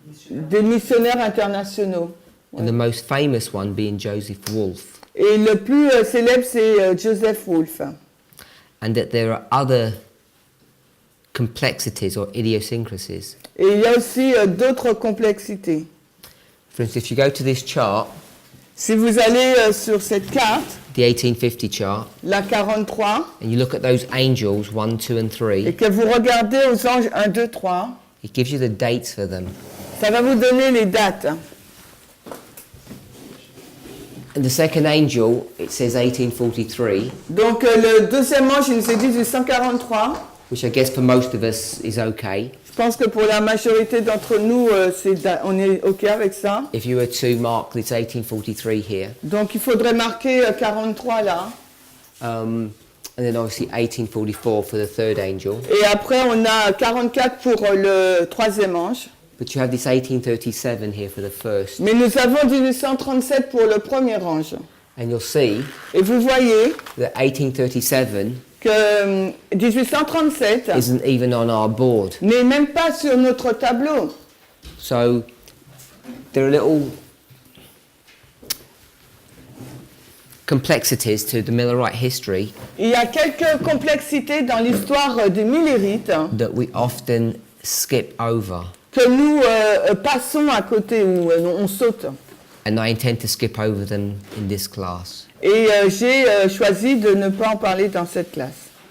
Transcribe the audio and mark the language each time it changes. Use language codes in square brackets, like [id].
[fr] Des missionnaires internationaux. [en] And the most famous one being Joseph Wolfe. [fr] Et le plus célèbre, c'est Joseph Wolfe. [en] And that there are other complexities or idiosyncrasies. [fr] Et il y a aussi d'autres complexités. [en] For instance, if you go to this chart, [fr] Si vous allez sur cette carte, [en] the 1850 chart, [fr] la 43, [en] and you look at those angels 1, 2 and 3, [fr] et que vous regardez aux anges 1, 2, 3, [en] it gives you the dates for them. [fr] ça va vous donner les dates. [en] And the second angel, it says 1843, [fr] Donc le deuxième ange, il nous est dit 1843. [en] which I guess for most of us is okay. [fr] Je pense que pour la majorité d'entre nous, on est OK avec ça. [en] If you were to mark this 1843 here, [fr] Donc il faudrait marquer 43 là. [en] and then obviously 1844 for the third angel, [fr] Et après, on a 44 pour le troisième ange. [en] but you have this 1837 here for the first, [fr] Mais nous avons 1837 pour le premier ange. [en] and you'll see [fr] Et vous voyez [en] that 1837 [fr] que 1837 [en] isn't even on our board. [fr] n'est même pas sur notre tableau. [en] So there are little complexities to the Millerite history [fr] Il y a quelques complexités dans l'histoire des Millérites [en] that we often skip over, [fr] que nous passons à côté ou on saute. [en] and I intend to skip over them in this class. [fr] Et j'ai choisi de ne pas en parler dans cette classe.